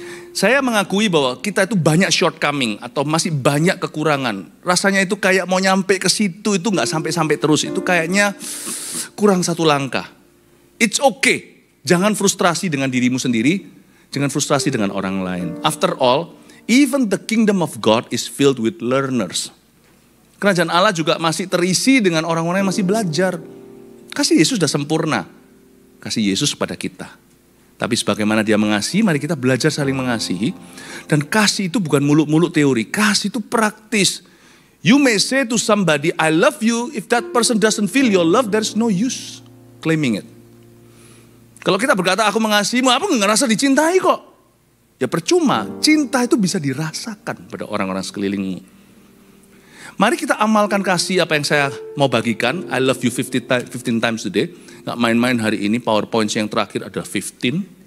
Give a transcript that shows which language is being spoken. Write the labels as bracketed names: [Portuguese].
[Indonesian] Saya mengakui bahwa kita itu banyak shortcoming atau masih banyak kekurangan. Rasanya itu kayak mau nyampe ke situ itu gak sampai-sampai terus. Itu kayaknya kurang satu langkah. [English] It's okay. [Indonesian] Jangan frustrasi dengan dirimu sendiri. Jangan frustrasi dengan orang lain. [English] After all, even the kingdom of God is filled with learners. [Indonesian] Kerajaan Allah juga masih terisi dengan orang-orang yang masih belajar. Kasih Yesus sudah sempurna. Kasih Yesus pada kita. Tapi sebagaimana dia mengasihi, mari kita belajar saling mengasihi. Dan kasih itu bukan muluk-muluk teori. Kasih itu praktis. [English] You may say to somebody, I love you. If that person doesn't feel your love, there's no use claiming it. [Indonesian] Kalau kita berkata, aku mengasihimu, apa nggak ngerasa dicintai kok? Ya percuma, cinta itu bisa dirasakan pada orang-orang sekelilingmu. Mari kita amalkan kasih apa yang saya mau bagikan. [English] I love you 15 times today. [Indonesian] Gak main-main hari ini, PowerPoint yang terakhir ada 15.